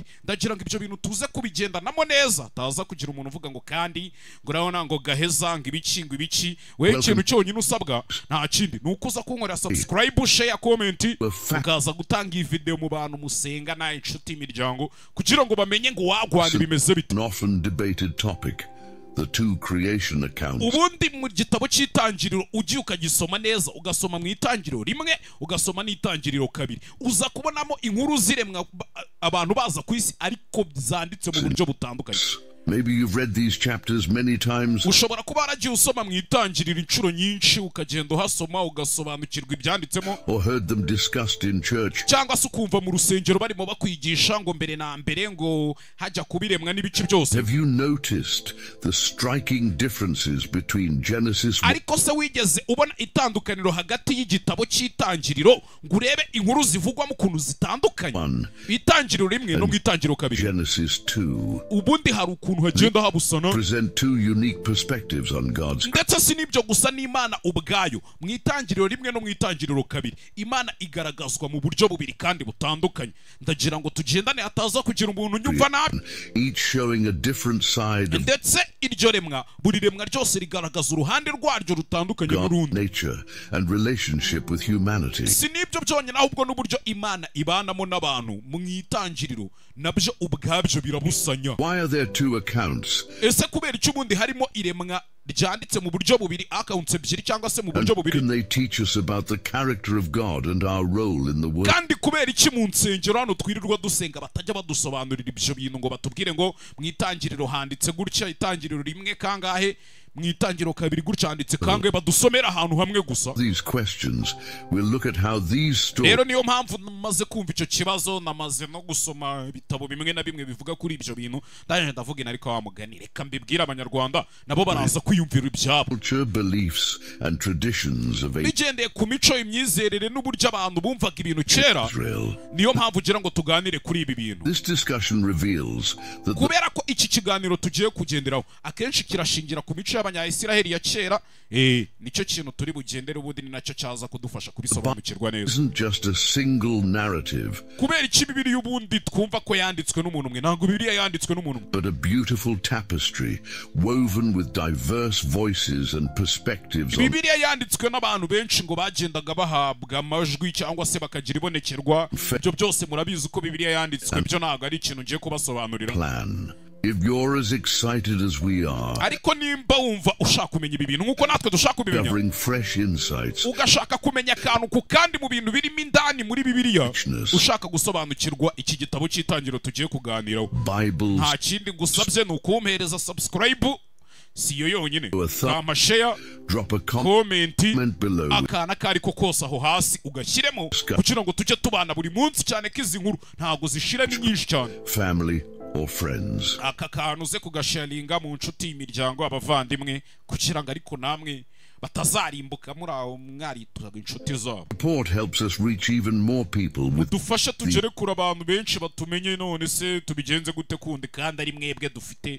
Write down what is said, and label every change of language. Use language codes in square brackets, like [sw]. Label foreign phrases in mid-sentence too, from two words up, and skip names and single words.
[rw] Ndagira ngo ibyo bintu tuze kubigendanamo neza taza kugira umuntu uvuga ngo kandi ngo urabona ngo gaheza ngo ibici we ikintu cyonyine usabwa nta kindi nuko uza kunkorera [en] subscribe share comment [rw] ukaza gutanga iyi video mu bantu musenga na inshuti imiryango kugira ngo bamenye ngo wagwana bimeze bite. [en] An often debated topic, the two creation accounts. [rw] Ubundi mu gitabo cy'itangiriro ugiye ukagisoma neza ugasoma mu itangiriro rimwe ugasoma n'itangiriro kabiri uza kubonamo inkuru ziremwa abantu baza ku isi ariko zanditse mu buryo butandukanye. [en] Maybe you've read these chapters many times. [rw] Ushobora kuba waragiye usoma mu itangiriro inshuro nyinshi ukagenda uhasoma ugasobanukirwa ibyanditsemo [en] Or heard them discussed in church. [rw] cyangwa se ukumva mu rusengero barimo bakwigisha ngo mbere na mbere ngo hajya kubiremwa n'ibice byose. [en] Have you noticed the striking differences between Genesis [rw] ariko se wigeze ubona itandukaniro hagati y'igitabo cy'itangiriro ngo urebe inkuru zivugwamo ukuntu zitandukanye itangiriro rimwe no mu itangiriro kabiri Genesis 2 ubundi hari ukuntu hagenda habusana [en] present two unique perspectives on God's [rw] ndetse si n'ibyo gusa n'Imana ubwayo mu itangiriro rimwe no mu itangiriro kabiri Imana igaragazwa mu buryo bubiri kandi butandukanye. Ndagira ngo tugendane ataza kugira umuntu nyumva nabi, [en] each showing a different side of [rw] ndetse iryo remwa buri remwa ryose rigaragaza uruhande rwaryo rutandukanye n'urundi. [en] nature and relationship with humanity. [rw] Si n'ibyo byonyine ahubwo n'uburyo Imana ibanamo n'abantu mu itangiriro nabyo ubwabyo birabusanya. [en] Why are there two accounts? [rw] Ese kubera icyo ubundi harimo iremwa ryanditse mu buryo bubiri accounts ebyiri cyangwa se mu buryo [en] And [rw] bubiri [en] can they teach us about the character of God and our role in the world? [rw] kandi kubera iki mu nsengero hano twirirwa dusenga batajya badusobanurira ibyo bintu ngo batubwire ngo mu itangiriro handitse gutya itangiriro rimwe kangahe mu itangiriro kabiri gutya handitse kangahe badusomera ahantu hamwe gusa. [en] These questions, we'll look at how these stories [rw] Rero niyo mpamvu namaze kumva icyo kibazo namaze no gusoma ibitabo bimwe na bimwe bivuga kuri ibyo bintu ndaje ndavuga ariko wa mugani reka mbibwira abanyarwanda nabo baraza kwiyumvira ibyabo [en] culture, beliefs and traditions of [rw] bigendeye ku mico imyizerere n'uburyo abantu bumvaga ibintu kera. Israel. Niyo mpamvu ugira ngo tuganire kuri ibi bintu [en] This discussion reveals that the [rw] kubera ko iki kiganiro tugiye kugenderaho akenshi kirashingira ku mico y'abanyayisiraheli ya kera. Nicyo kintu turi bugendere ubundi ni nacyo cyaza kudufasha kubisobanukirwa neza. [en] isn't just a single narrative, [rw] Kubera iki Bibiliya ubundi twumva ko yanditswe n'umuntu umwe ntabwo Bibiliya yanditswe n'umuntu umwe [en] but a beautiful tapestry woven with diverse voices and perspectives on [rw] Bibiliya yanditswe n'abantu benshi ngo bagendaga bahabwa amajwi cyangwa se bakagira ibonekerwa. Ibyo byose murabizi ko Bibiliya yanditswe byo ntabwo ari ikintu ngiye kubasobanurira. [en] plan. If you're as excited as we are, [rw] Ariko nimba wumva ushaka kumenya ibi bintu nk'uko natwe dushaka kubimenya [en] covering fresh insights, [rw] ugashaka kumenya akantu ku kandi mu bintu birimo indani muri Bibiliya [en] richness, [rw] ushaka gusobanukirwa iki gitabo cy'itangiriro tugiye kuganiraho [en] Bibles, [rw] nta kindi gusabye ni ukumpereza subscribe si yo yonyine amashare [en] drop a comment comment below. [rw] akana kari ko kose aho hasi ugashyiremo kugira ngo tujye tubana buri munsi cyane ko izi nkuru ntabwo zishiramo nyinshi cyane. [en] Family or friends. [rw] Aka kantu uze kugasharinga mu nshuti imiryango abavandimwe kugira ngo ariko namwe batazarimbuka muri aho mwarituraga inshuti zabo. [en] Support helps us reach even more people with [rw] Dufasha tugere kuri abantu benshi batumenye none se tubigenze gute kundi kandi ari mwebwe dufite